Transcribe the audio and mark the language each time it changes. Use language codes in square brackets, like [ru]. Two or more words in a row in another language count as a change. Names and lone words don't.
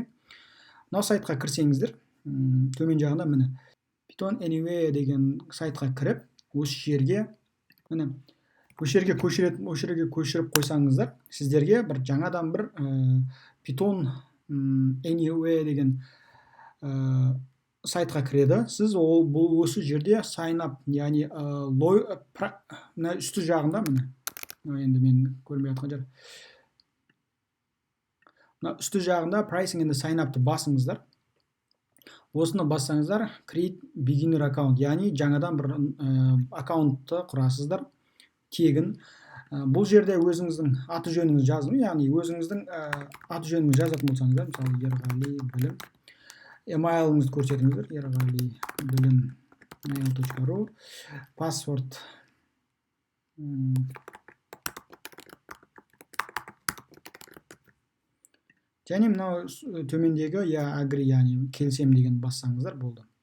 [kk] Мынау сайтқа кірсеңіздер, төмен жағында міне Python Anywhere деген сайтқа кіріп, осы жерге көшіріп қойсаңыздар, сіздерге жаңадан бір Python Anywhere деген сайтқа кіреді. Сіз бұл осы жерде [en] sign up, [kk] яғни үсті жағында, енді мен көрмей жатқан жер. Үсті жағында [en] pricing and sign up'ты [kk] басыңыздар. Осыны бассаңыздар, [en] create beginner account, [kk] яғни жаңадан бір аккаунтты құрасыздар, тегін. Бұл жерде өзіңіздің аты жөніңіз жаздым, яғни өзіңіздің аты жөніңіз жазатын болсаңыздар, мысалы Ерғали білім, emailіңізді көрсетіңіздер, Ерғали білім mail.ru, паспорт және мынау төмендегі агри, яғни келсем деген бассаңыздар болды.